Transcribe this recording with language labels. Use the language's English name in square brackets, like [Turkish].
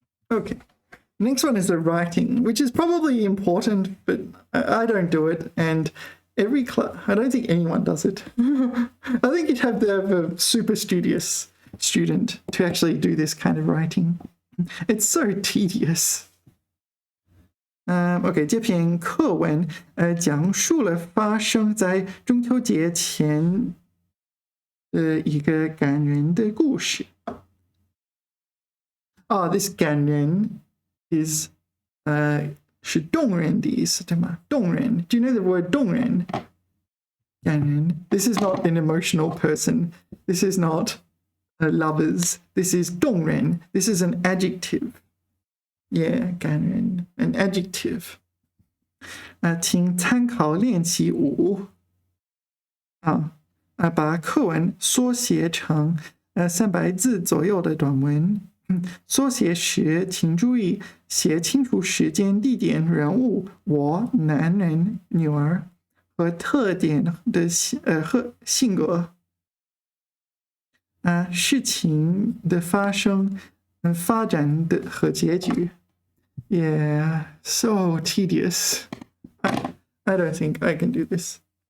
[English] Okay, next one is the writing, which is probably important, but I don't do it, and I don't think anyone does it. I think you'd have to have a super studious student to actually do this kind of writing. It's so tedious. [Chinese] OK， 这篇课文讲述了发生在中秋节前的一个感人的故事。 this 感人 is 是动人的意思，对吗？ [English] 动人 ，Do you know the word 动人？ 感人 ，This is not an emotional person. This is not lovers. This is 动人 This is an adjective. Yeah, 感人 an adjective. [Chinese] 请参考练习5。把课文缩写成300字左右的短文。缩写时，请注意写清楚时间、地点、人物、我、男人、女儿和特点的和性格。事情的发生、发展的和结局。 [English] Yeah, so tedious. I don't think I can do this.